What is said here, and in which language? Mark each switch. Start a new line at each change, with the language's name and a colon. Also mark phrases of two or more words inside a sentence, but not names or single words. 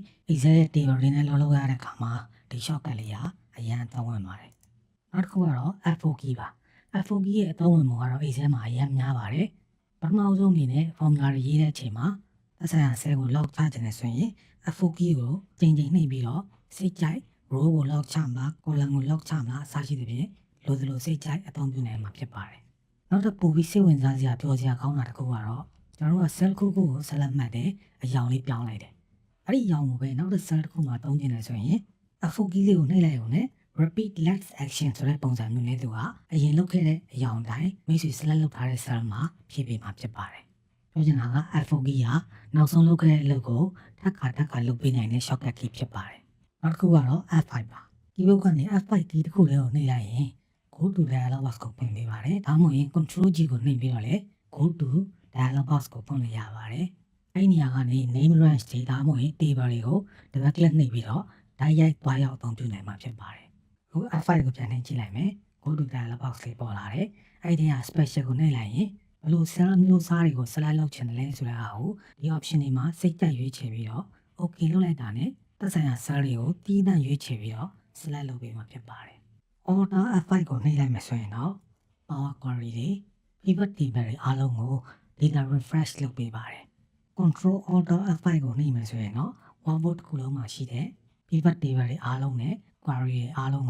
Burmese: Excel ရဲ့ table တွေနဲ့လုပ်ရတဲ့အခါမှာဒီ shortcut လေးကအရန်သုံးဝင်ပါတယ်။နောက်တစ်ခုကတော့
English: F4 key
Burmese: ပါ။
English: F4 key
Burmese: ရဲ့အသုံးဝင်မှုကတော့ Excel မှာအရန်များပါတယ်။ပထမဆုံးအနေနဲ့ formula တွေရေးတဲ့အချိန်မှာသက်ဆိုင်ရာ cell ကို lock ချခြင်းနဲ့ဆိုရင်
English: F4 key
Burmese: ကိုချိန်နှိပ်ပြီးတော့စိတ်ကြိုက် row ကို lock ချမလား column ကို lock ချမလားအစရှိသဖြင့်လိုသလိုစိတ်ကြိုက်အသုံးပြုနိုင်မှာဖြစ်ပါတယ် ။နောက်တစ်ပိုပြီးစိတ်ဝင်စားစရာပြောစရာကောင်းတာတစ်ခုကတော့ကျွန်တော်တို့က cell ခုခုကိုဆက်လက်မှတ်တယ်အရောင်လေးပြောင်းလိုက်တယ်။ အဲ့ဒီအရောင်ကိုပဲနောက်တစ် cell တစ်ခုမှာသုံးကျင်တယ်ဆိုရင်
English: F4 key
Burmese: လေးကိုနှိပ်လိုက်ရုံနဲ့
English: repeat last action
Burmese: ဆိုတဲ့ပုံစံမျိုးနဲ့သူကအရင်လုပ်ခဲ့တဲ့အရောင်တိုင်းမိတ်ဆွေ select လုပ်ထားတဲ့ cell မှာဖြည့်ပေးမှာဖြစ်ပါတယ်။ပြောချင်တာက
English: F4 key
Burmese: ကနောက်ဆုံးလုပ်ခဲ့တဲ့အလုပ်ကိုထပ်ခါလုပ်ပေးနိုင်တဲ့
English: shortcut key
Burmese: ဖြစ်ပါတယ်။နောက်တစ်ခုကတော့ F5 ပါ။ keyboard ကနေ
English: F5 key
Burmese: တစ်ခုလေးကိုနှိပ်လိုက်ရင်
English: go to dialog box
Burmese: ကိုဖွင့် ပေးပါတယ်။ဒါမှမဟုတ်ရင်
English: control G
Burmese: ကိုနှိပ်ပြီးတော့လေ
English: go to dialog box
Burmese: ကိုဖွင့်လို့ရပါတယ်။အဲ့ဒီနေရာကနေ
English: name range
Burmese: တွေဒါမှမဟုတ်ရင် table တွေကို
English: double click
Burmese: နှိပ်ပြီးတော့တိုက်ရိုက်သွားရောက်အသုံးပြုနိုင်မှာဖြစ်ပါတယ်။အခု F5 ကိုပြန်နှိပ်ကြည့်လိုက်မယ်။
English: go to dialog box
Burmese: လေးပေါ်လာတယ်။အဲ့ဒီက special ကိုနှိပ်လိုက်ရင်ဘယ်လို cell မျိုးစားတွေကို select လုပ်ချင်တယ်လဲဆိုတဲ့အားကိုဒီ option တွေမှာစိတ်ကြိုက်ရွေးချယ်ပြီးတော့ okay လုပ်လိုက်တာနဲ့သက်ဆိုင်ရာ cell တွေကိုတီးတန့်ရွေးချယ်ပြီးတော့ select လုပ်ပေးမှာဖြစ်ပါတယ်။
English: Alt F5
Burmese: ကိုနှိပ်လိုက်မယ်ဆိုရင်တော့
English: power query
Burmese: တွေ
English: pivot table
Burmese: တွေအားလုံးကို
English: data refresh
Burmese: လုပ်ပေးပါတယ်။
English: Control Alt F5
Burmese: ကိုနှိပ်မယ်ဆိုရင်တော့ workbook တစ်ခုလုံးမှာရှိတဲ့
English: pivot table
Burmese: တွေအားလုံးနဲ့ query တွေအားလုံးကို